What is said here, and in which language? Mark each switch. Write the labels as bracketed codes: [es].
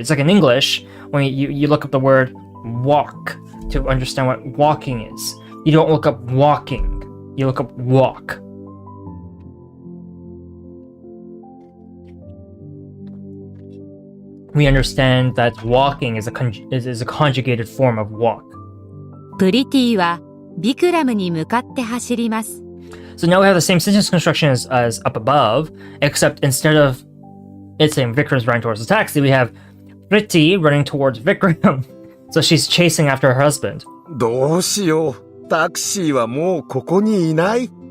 [en] It's like in English, when you look up the word walk to understand what walking is. You don't look up walking, you look up walk. We understand that walking is a conjugated form of walk. [ja] プリティはビクラムに向かって走ります。 [en] So now we have the same sentence construction as up above, except instead of it saying Vikram's running towards the taxi, we have Priti running towards Vikram. So she's chasing after her husband. [ja] どうしよう。タクシーはもうここにいない。